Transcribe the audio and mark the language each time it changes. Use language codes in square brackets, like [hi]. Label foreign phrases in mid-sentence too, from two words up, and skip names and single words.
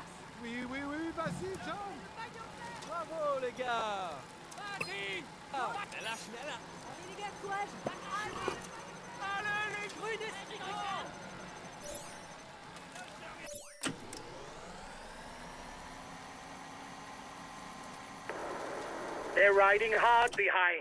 [fr] Oui, oui, oui, vas-y, John! Bravo, les gars! [de] Martin! Schneller, schneller! [fr] Allez les gars, courage! Alle, les [de] grünes Trikot! [en] They're riding hard behind.